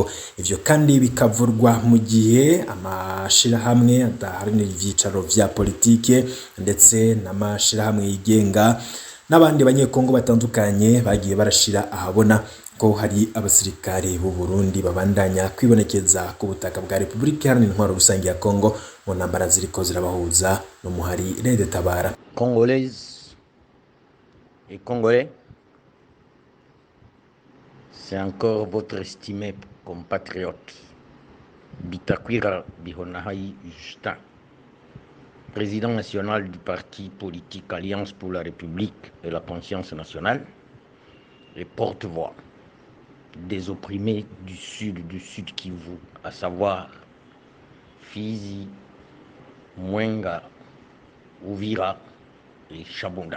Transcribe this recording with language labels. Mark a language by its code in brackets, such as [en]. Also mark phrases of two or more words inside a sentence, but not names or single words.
[rn] Ivyo kandi bikavurwa mu gihe amashira hamwe adaharanira ivyicaro vya politike ndetse n'amashira hamwe yigenga n'abandi banyekongo batandukanye bagiye barashira ahabona ko hari abasirikare b'u Burundi babandanya kwibonekeza ku butaka bwa Repubulika Iharanira Intwaro Rusangi ya Kongo mu ntambara ziriko zirabahuza n'umuhari Red Tabara. [fr] Congolaises et Congolais, c'est encore votre estimé compatriote Bitakwira Bihonahai Justin, président national du parti politique Alliance pour la République et la Conscience nationale et porte-voix des opprimés du Sud Kivu, à savoir Fizi, Mwenga, Uvira et Chabunda.